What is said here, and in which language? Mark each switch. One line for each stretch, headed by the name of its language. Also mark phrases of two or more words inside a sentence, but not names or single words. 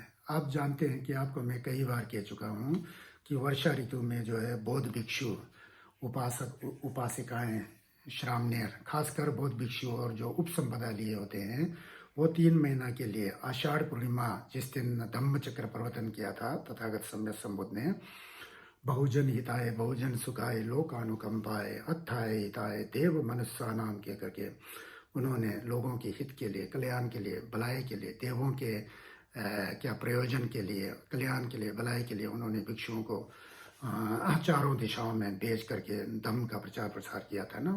Hindi: आप जानते हैं कि आपको मैं कई बार कह चुका हूँ कि वर्षा ऋतु में जो है बौद्ध भिक्षु, उपासक उपासिकाएं, श्रामणेर, खासकर बौद्ध भिक्षु और जो उपसंपदा लिए होते हैं, वो 3 महीना के लिए आषाढ़ पूर्णिमा जिस दिन धम्म चक्र प्रवर्तन किया था तथागत सम्यक संबुद्ध ने,
Pali: बहुजन हिताय बहुजन सुखाय लोकानुकंपाय अत्थाय हिताय देव मनुष्य नाम
Hindi: के करके उन्होंने लोगों के हित के लिए, कल्याण के लिए, भलाई के लिए, देवों के क्या प्रयोजन के लिए, कल्याण के लिए, भलाई के लिए उन्होंने भिक्षुओं को चारों दिशाओं में भेज करके धम्म का प्रचार प्रसार किया था ना।